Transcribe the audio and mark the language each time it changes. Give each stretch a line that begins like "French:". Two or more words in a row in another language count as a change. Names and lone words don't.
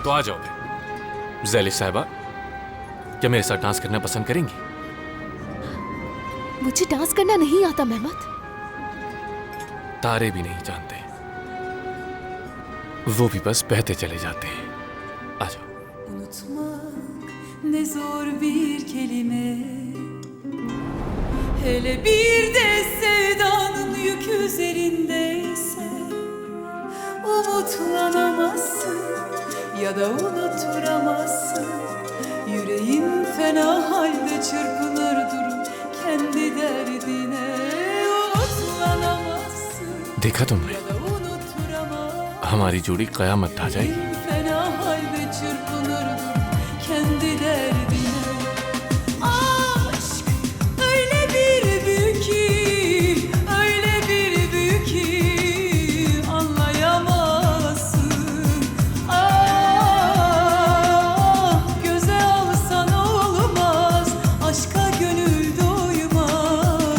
Hindi: तो आ जाओ फिर। ज़ेलिश साहिबा, क्या मेरे साथ डांस करना पसंद करेंगी? मुझे डांस करना नहीं आता मेहमत। तारे भी नहीं जानते, वो भी बस बहते चले जाते हैं। आ जाओ।
Turkish: Unutmak ne zor bir kelime, Hele bir de sevdanın yükü üzerindeyse umutlanamazsın ya da unutturamazsın. Yüreğin fena halde çırpınır durur kendi derdine. Umutlanamazsın
Hindi: देखा तुमने
Turkish: ya da unutturamazsın.
Hindi: हमारी जोड़ी कयामत ढा जाएगी.
Turkish: Fena halde çırpınır durur kendi derdine. Aşk öyle bir büyük ki, öyle bir büyük ki anlayamazsın. Ah, göze alsan olmaz, aşka gönül doymaz.